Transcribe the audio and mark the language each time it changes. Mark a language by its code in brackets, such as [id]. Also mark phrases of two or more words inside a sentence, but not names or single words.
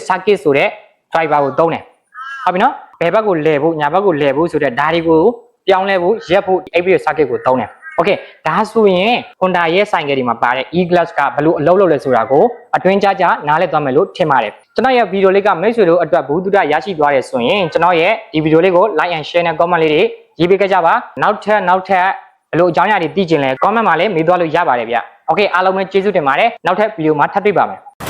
[my] circuit ဆိုတဲ့ driver ကိုသုံးတယ်ဟုတ်ပြီနော်ဘယ်ဘက်ကိုလဲဖို့ညာဘက်ကိုလဲဖို့ဆိုတဲ့ဒါတွေကိုပြောင်းလဲဖို့ရက်ဖို့ [en] 8-bit circuit [my] ကိုသုံးတယ်โอเคဒါဆိုရင် Honda ရဲ့ဆိုင်ကယ်တွေမှာပါတဲ့ e-glass ကဘယ်လိုအလုပ်လုပ်လဲဆိုတာကိုအတွင်းကြနားလည်သွားမယ်လို့ထင်ပါတယ်ကျွန်တော်ရဲ့ဗီဒီယိုလေးကမိတ်ဆွေတို့အတွက်ဘူးတုဒရရှိသွားတယ်ဆိုရင်ကျွန်တော်ရဲ့ဒီဗီဒီယိုလေးကို [en] like and share [my] နဲ့ comment လေးတွေရေးပေးကြပါနောက်ထပ်ဘယ်လိုအကြောင်းအရာတွေသိချင်လဲ comment မှာလည်းမေးသွားလို့ရပါတယ်ဗျโอเคအားလုံးပဲကျေးဇူးတင်ပါတယ်နောက်ထပ်ဗီဒီယိုမှာထပ်တွေ့ပါမယ်